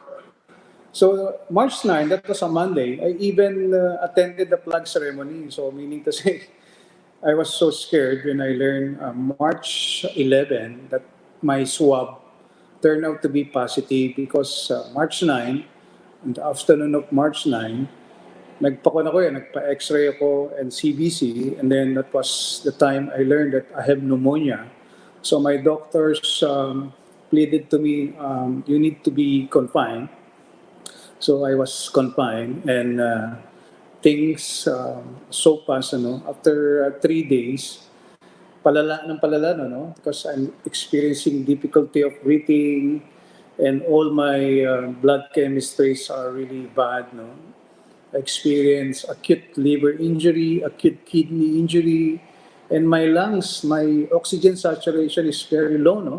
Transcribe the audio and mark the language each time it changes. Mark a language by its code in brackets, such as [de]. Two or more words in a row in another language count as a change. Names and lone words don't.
[en] So March 9, that was a Monday, I even attended the flag ceremony. So meaning to say, I was so scared when I learned March 11 that my swab turned out to be positive because March 9, in the afternoon of March 9, [tl] nagpa-kon ako nagpa-X-ray ako [en] and CBC, and then that was the time I learned that I have pneumonia. So my doctors pleaded to me, you need to be confined. So I was confined, and things so fast, after 3 days, [tl] palala ng palala, [en] no? Because I'm experiencing difficulty of breathing, and all my blood chemistries are really bad, no? I experience acute liver injury, acute kidney injury, and my lungs, my oxygen saturation is very low, no?